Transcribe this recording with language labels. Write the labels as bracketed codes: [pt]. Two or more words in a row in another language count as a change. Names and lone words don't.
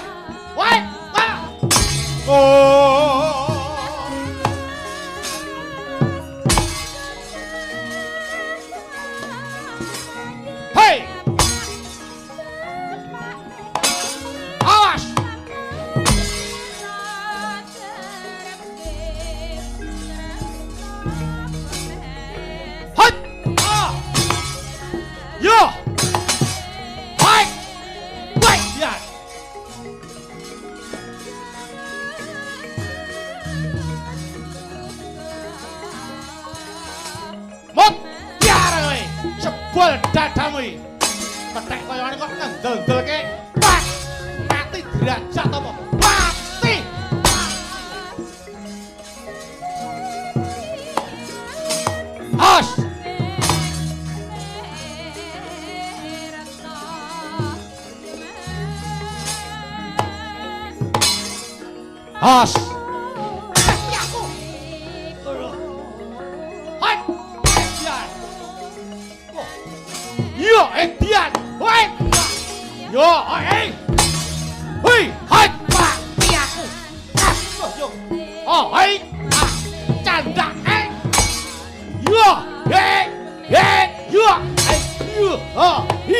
[jv] Woi, wah. Oh. Hey. Awas. Hai. Ah. Yo. Hai. Wedian. Mot biar kowe jebol dadamu iki. Kethek kaya ngene kok ngendel-ndelke. Pak. Mati derajat apa? Mati. Hos. Hos. Aku. Hai. Edian. Yo, Edian. Hai. Yo, hei. Hei, hai, Pak. Aku. Yo. Oh, hei. Ah, canda, Yo, hei. Hei, yo. Hei, yo. Oh, hi.